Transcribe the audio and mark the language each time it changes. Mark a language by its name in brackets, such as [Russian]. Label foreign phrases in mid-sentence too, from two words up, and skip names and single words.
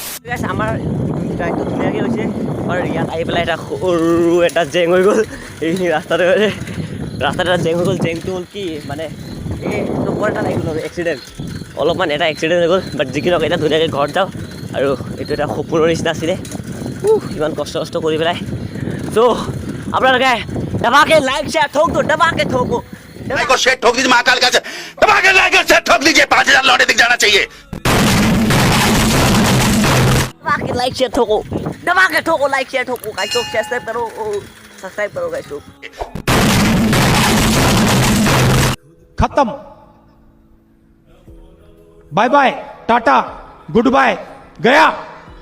[Assamese] গাইছ আমাৰ ড্ৰাইভটো ধুনীয়াকৈ হৈছে আৰু ইয়াত আহি পেলাই এটা সৰু এটা জেং হৈ গ'ল এইখিনি ৰাস্তাতে এটা জেং হৈ গ'ল জেংটো হ'ল কি মানে এই বৰ এটা লাগি গ'ল এক্সিডেণ্ট অলপমান এটা এক্সিডেণ্ট হৈ গ'ল বাট যিকি নহওক এতিয়া ধুনীয়াকৈ ঘৰত যাওঁ আৰু এইটো এটা সপোনৰ নিচিনা আছিলে ইমান কষ্ট কৰি পেলাই চ' আপোনালোকে [Hindi] दबाके लाइक शेयर ठोको दबाके ठोको लाइक और शेयर ठोक दीजिए महाकाल का से दबा के लाइक और शेयर ठोक दीजिए 5000 लौटे दिख जाना चाहिए दबाके लाइक शेयर ठोको दबाके ठोको लाइक शेयर ठोको गाइस लोग सब्सक्राइब करो गाइस लोग खत्म [English] bye bye tata good bye [Hindi] गया